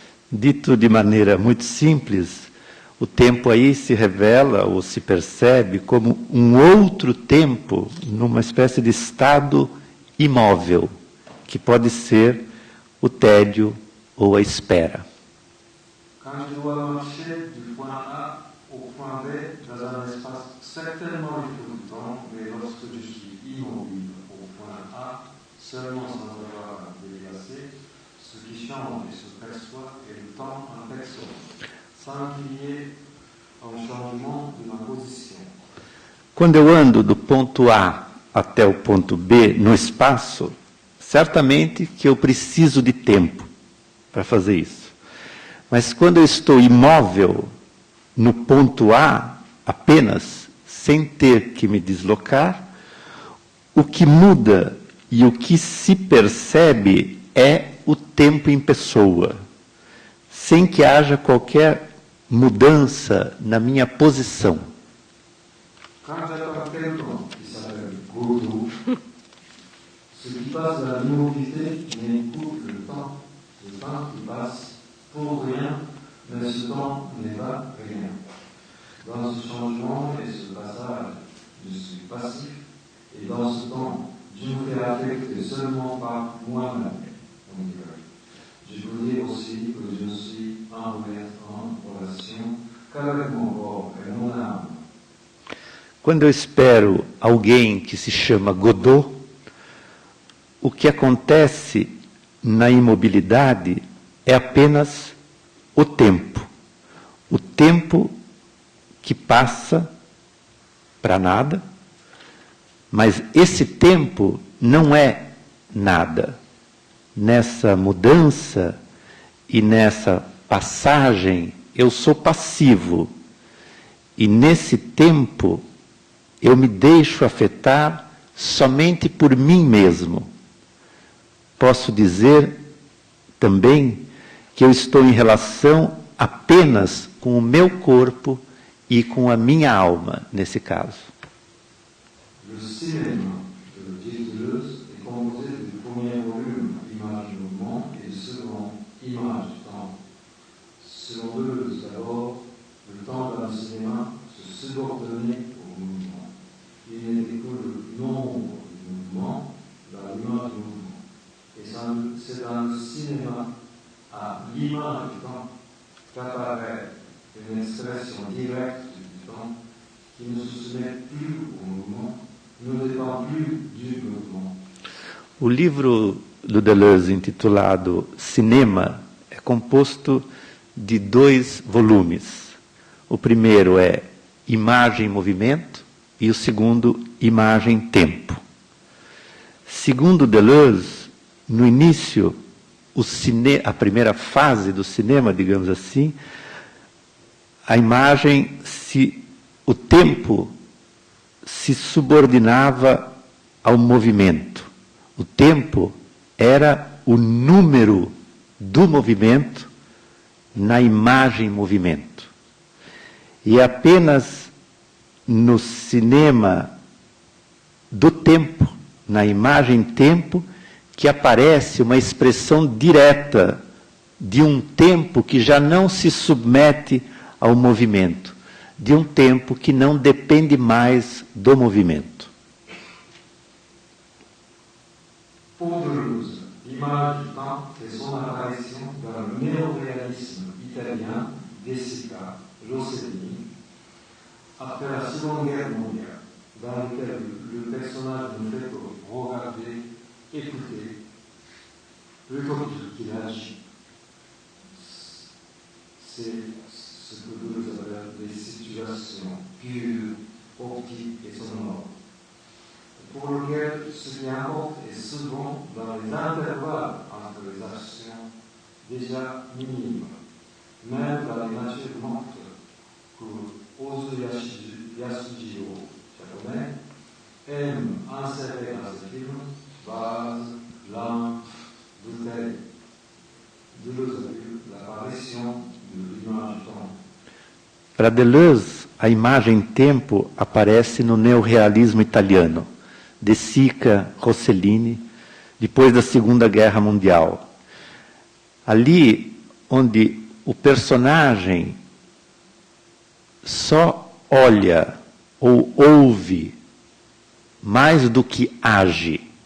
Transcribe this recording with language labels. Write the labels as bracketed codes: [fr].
[pt] Dito de maneira muito simples, o tempo aí se revela ou se percebe como um outro tempo numa espécie de estado imóvel, que pode ser o tédio ou a espera. [fr] Quand je dois marcher du point A au point B dans un espace certainement tout le temps, mais lorsque je suis immobile au point A, seulement sans avoir à déplacer, ce qui change et se perçoit est le temps en personne, sans qu'il y ait un changement de ma position. [pt] Quando eu ando do ponto A até o ponto B no espaço, certamente que eu preciso de tempo para fazer isso. Mas quando eu estou imóvel no ponto A apenas, sem ter que me deslocar, o que muda e o que se percebe é o tempo em pessoa, sem que haja qualquer mudança na minha posição. [fr] Quand j'attends quelqu'un qui s'appelle Godot, ce qui passe de la mobilité n'écoute le temps qui passe pour rien, mais ce temps n'est pas rien. Dans ce changement et ce passage, je suis passif, et dans ce temps, je me fais affecter seulement par moi-même. on dirait. Je peux dire aussi que je suis en relation qu'avec mon corps et mon âme. [pt] Quando eu espero alguém que se chama Godot, o que acontece na imobilidade é apenas o tempo. O tempo que passa para nada, mas esse tempo não é nada. Nessa mudança e nessa passagem, eu sou passivo. E nesse tempo, eu me deixo afetar somente por mim mesmo. Posso dizer também que eu estou em relação apenas com o meu corpo e com a minha alma, nesse caso. [fr] Le cinéma de Gilles Deleuze est composé du premier volume, Image-Mouvement, et du second, Image-Temps. Selon Deleuze, d'abord, le temps dans le cinéma se subordonnait au mouvement. Il n'était que le nombre du mouvement dans l'image du mouvement. Et c'est dans le cinéma, à l'image du temps, qu'apparaît une expression directe du temps qui ne se soumet plus au mouvement, ne dépend plus du mouvement. [pt] O livro do Deleuze, intitulado Cinema, é composto de 2 volumes. O primeiro é Imagem e Movimento e o segundo, Imagem e Tempo. Segundo Deleuze, no início, a primeira fase do cinema, digamos assim, a imagem, o tempo se subordinava ao movimento. O tempo era o número do movimento na imagem movimento. E é apenas no cinema do tempo, na imagem tempo, que aparece uma expressão direta de um tempo que já não se submete ao movimento, de um tempo que não depende mais do movimento. [fr] Pour Deleuze, l'image du temps fait son apparition dans le néoréalisme italien De Sica, Rossellini, après la Seconde Guerre mondiale, dans lequel le personnage ne fait que regarder, écouter, plutôt qu'il agit. C'est ce que Deleuze appelle des situations pures, optiques et sonores, pour lequel ce qui importe est souvent dans les intervalles entre les actions déjà minimes, même dans les natures mortes que Ozu Yasujiro, japonais, aime insérer dans ses films vase, lampe, bouteille. Deleuze a vu l'apparition de l'image du temps. [pt] Para Deleuze, a imagem tempo aparece no neorrealismo italiano, De Sica, Rossellini, depois da Segunda Guerra Mundial. Ali onde o personagem só olha ou ouve mais do que age.